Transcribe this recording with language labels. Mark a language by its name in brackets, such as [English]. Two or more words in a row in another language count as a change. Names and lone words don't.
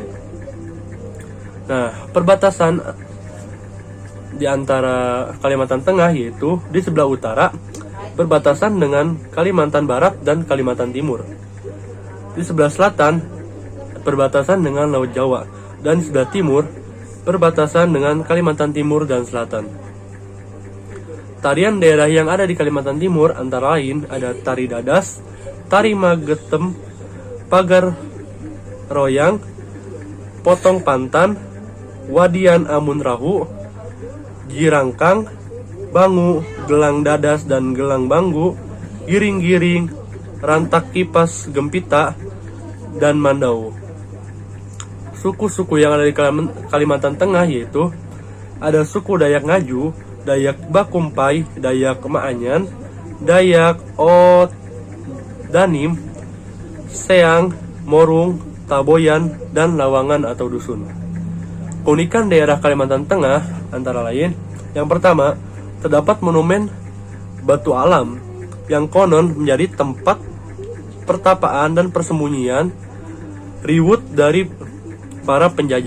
[Indonesian] Nah, perbatasan di antara Kalimantan Tengah yaitu di sebelah utara berbatasan dengan Kalimantan Barat dan Kalimantan Timur. Di sebelah selatan berbatasan dengan Laut Jawa, dan di sebelah timur berbatasan dengan Kalimantan Timur dan Selatan. Tarian daerah yang ada di Kalimantan Timur antara lain ada tari dadas, tari magetem, pagar royang, potong pantan, wadian amun rahu, girangkang, bangu, gelang dadas dan gelang banggu, giring-giring, rantak kipas gempita, dan mandau. Suku-suku yang ada di Kalimantan Tengah yaitu ada suku Dayak Ngaju, Dayak Bakumpai, Dayak Maanyan, Dayak Odanim, Seang, Morung, Taboyan, dan Lawangan atau Dusun. Keunikan daerah Kalimantan Tengah antara lain, yang pertama, terdapat monumen batu alam yang konon menjadi tempat pertapaan dan persembunyian riwut dari para penjajah.